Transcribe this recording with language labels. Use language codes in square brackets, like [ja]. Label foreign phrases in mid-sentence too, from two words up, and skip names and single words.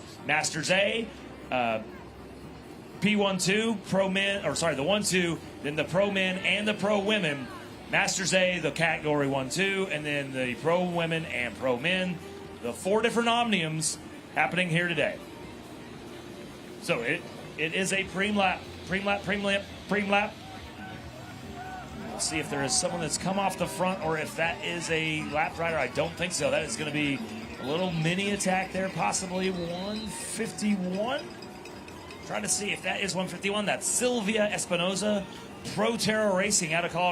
[en] Masters A, P1-2, Pro Men, or sorry, the 1-2, then the Pro Men and the Pro Women. Masters A, the category 1-2, and then the Pro Women and Pro Men. The 4 different Omniums happening here today. So it is a pream lap, pream lap, pream lap, pream lap. We'll see if there is someone that's come off the front or if that is a lap rider. I don't think so. That is going to be a little mini attack there, possibly 151. Trying to see if that is 151. That's Sylvia Espinoza, Pro Terra Racing out of Colorado.